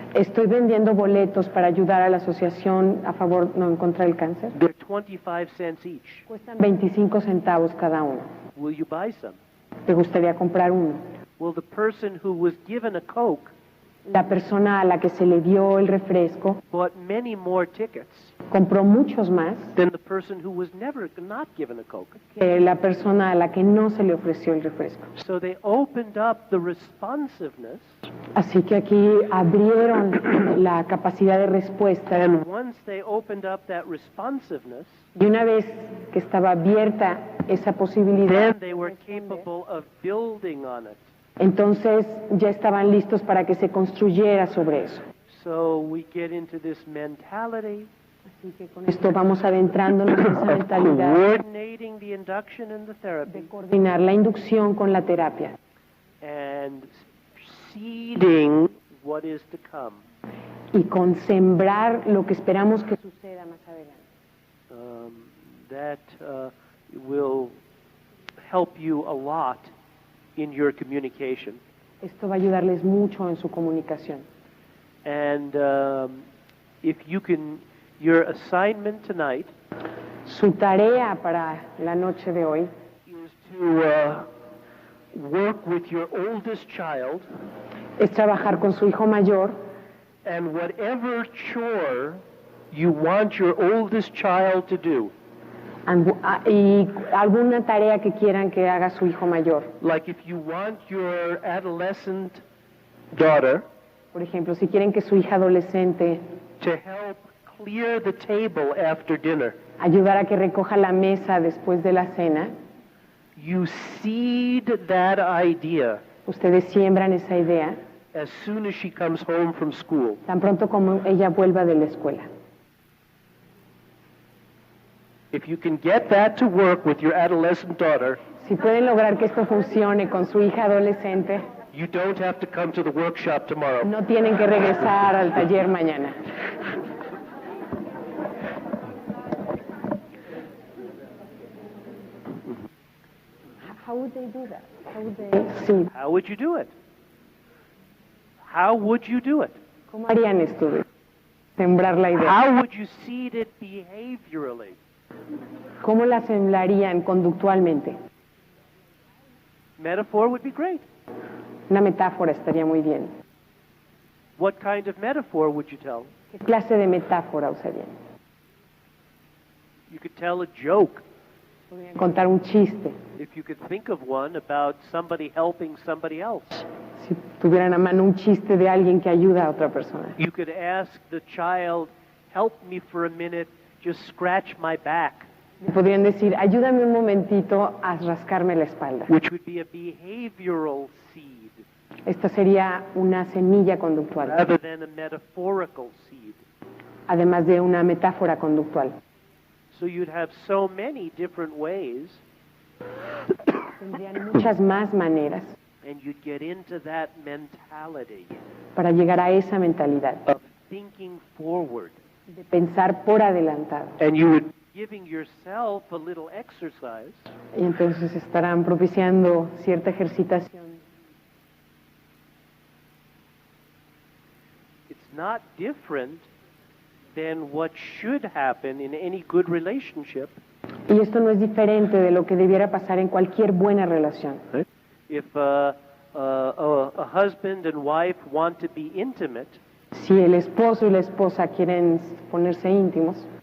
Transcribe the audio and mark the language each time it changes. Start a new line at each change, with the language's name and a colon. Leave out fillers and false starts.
Spanish: estoy vendiendo boletos para ayudar a la asociación a favor, no, en contra del cáncer.
English: They're 25 cents each.
Spanish: Cuestan 25 centavos cada uno.
English: Will you buy some?
Spanish: ¿Te gustaría comprar uno?
English: Well, the person who was given a Coke
Spanish: La persona a la que se le dio el refresco
English: bought many more tickets
Spanish: compró muchos más
English: than the person who was never not given a Coke.
Spanish: que la persona a la que no se le ofreció el refresco.
English: So they opened up the responsiveness,
Spanish: Así que aquí abrieron la capacidad de respuesta
English: and once they opened up that responsiveness,
Spanish: y una vez que estaba abierta esa posibilidad,
English: then they were capable of building on it.
Spanish: entonces ya estaban listos para que se construyera sobre eso.
English: So we get into this mentality
Spanish: Así que con esto vamos adentrándonos en esa mentalidad
English: coordinating the induction and the
Spanish: de
English: therapy
Spanish: coordinar la inducción con la terapia
English: and seeding what is to come.
Spanish: y con sembrar lo que esperamos que suceda más adelante.
English: That will help you a lot in your communication.
Spanish: Esto va a ayudarles mucho en su comunicación.
English: And if you can, your assignment tonight
Spanish: Su tarea para la noche de hoy
English: is to work with your oldest child,
Spanish: es trabajar con su hijo mayor
English: and whatever chore you want your oldest child to do.
Spanish: Y alguna tarea que quieran que haga su hijo mayor.
English: Like if you want your adolescent daughter
Spanish: Por ejemplo, si quieren que su hija adolescente
English: to help clear the table after dinner,
Spanish: ayudar a que recoja la mesa después de la cena,
English: you seed that idea
Spanish: ustedes siembran esa idea
English: as soon as she comes home from school.
Spanish: tan pronto como ella vuelva de la escuela.
English: If you can get that to work with your adolescent daughter,
Spanish: Si pueden lograr que esto funcione con su hija adolescente,
English: you don't have to come to the workshop tomorrow.
Spanish: no tienen que regresar al taller mañana.
English: How would they do that? How would they seed? How would you do it? How would you do it?
Spanish: ¿Cómo harían esto de sembrar la idea?
English: How would you seed it behaviorally?
Spanish: ¿Cómo la sembrarían conductualmente?
English: Metaphor would be great.
Spanish: Una metáfora estaría muy bien.
English: What kind of metaphor would you tell?
Spanish: ¿Qué clase de metáfora usarían?
English: You could tell a joke.
Spanish: Podrían contar un chiste.
English: If you could think of one about somebody helping somebody else.
Spanish: Si tuvieran a mano un chiste de alguien que ayuda a otra persona.
English: You could ask the child, help me for a minute, just scratch my back.
Spanish: Podrían decir, ayúdame un momentito a rascarme la espalda.
English: Which would be a behavioral seed
Spanish: Esta sería una semilla conductual,
English: rather than a metaphorical seed.
Spanish: además de una metáfora conductual.
English: So you'd have so many different ways,
Spanish: Tendrían muchas más maneras
English: and you'd get into that mentality
Spanish: para llegar a esa mentalidad
English: of thinking forward.
Spanish: de pensar por adelantado.
English: And you would be giving yourself a little exercise
Spanish: Y entonces estarán propiciando cierta ejercitación.
English: It's not different than what should happen in any good relationship.
Spanish: Y esto no es diferente de lo que debiera pasar en cualquier buena relación.
English: If a husband and wife want to be intimate,
Spanish: Si el esposo y la esposa quieren ponerse íntimos,